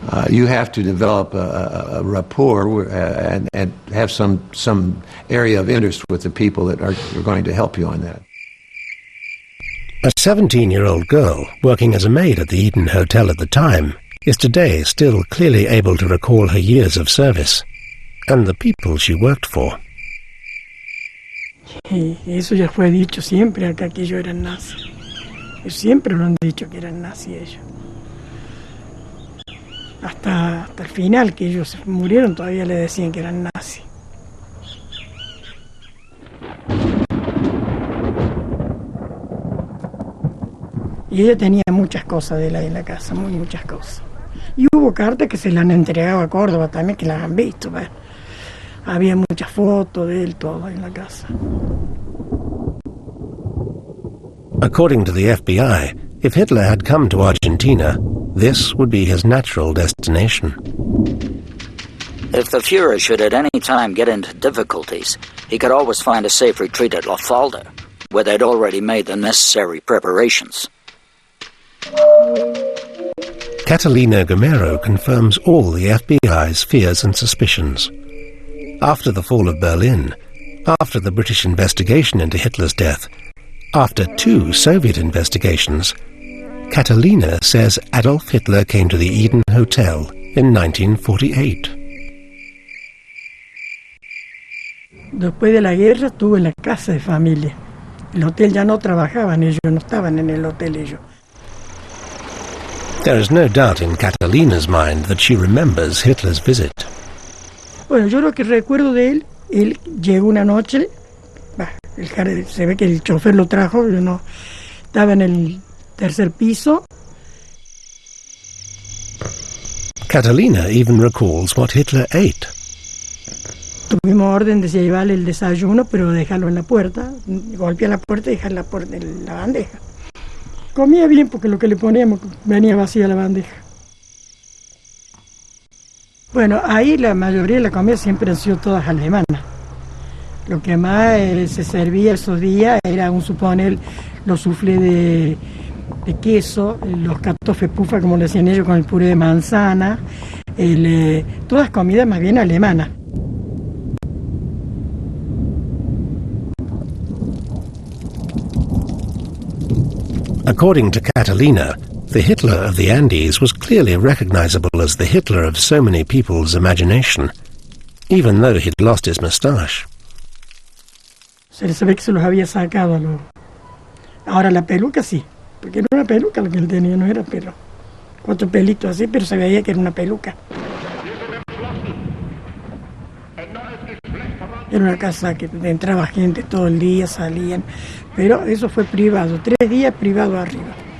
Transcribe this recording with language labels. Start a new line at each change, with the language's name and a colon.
English: You have to develop a rapport and have some area of interest with the people that are going to help you on that. A 17-year-old girl working as a maid at the Eden Hotel at the time is today still clearly able to recall her years of service and the people she worked for.
Spanish: Eso ya fue dicho siempre acá que ellos eran nazis. Siempre lo han dicho que eran nazis ellos. hasta el final, que ellos murieron, todavía le decían que eran nazis. Y ella tenía muchas cosas de él ahí en la casa, muchas cosas. Y hubo cartas que se le han entregado a Córdoba también, que las han visto. ¿Ves? Había muchas fotos de él, todo ahí en la casa.
English: According to the FBI, if Hitler had come to Argentina, this would be his natural destination. If the Fuhrer should at any time get into difficulties, he could always find a safe retreat at La Falda, where they'd already made the necessary preparations. Catalina Gomero confirms all the FBI's fears and suspicions. After the fall of Berlin, after the British investigation into Hitler's death, after 2 Soviet investigations, Catalina says Adolf Hitler came to the Eden Hotel in 1948.
Spanish: Después de la guerra estuvo en la casa de familia. El hotel ya no trabajaban ellos, no estaban en el hotel ellos.
English: There is no doubt in Catalina's mind that she remembers Hitler's visit.
Spanish: Bueno, yo lo que recuerdo de él llegó una noche, se ve que el chofer lo trajo, yo no, estaba en el 3er piso.
English: Catalina even recalls what Hitler ate.
Spanish: Tuvimos orden de llevarle el desayuno, pero dejarlo en la puerta, golpear la puerta y dejar la puerta en la bandeja. Comía bien porque lo que le poníamos venía vacía la bandeja. Bueno, ahí la mayoría de la comida siempre han sido todas alemanas. Lo que más se servía esos días era, suponer, los soufflés de queso, los kartoffelpuffer, como le decían ellos, con el puré de manzana, todas comidas más bien alemanas.
English: According to Catalina, the Hitler of the Andes was clearly recognizable as the Hitler of so many people's imagination, even though he'd lost his moustache.
Spanish: Se sabe que se los había sacado. Ahora la peluca sí, porque era una peluca lo que él tenía, no era pelo. 4 pelitos así, pero se veía que era una peluca. Era una casa que entraba gente todo el día, salían, pero eso fue privado, 3 días privado arriba.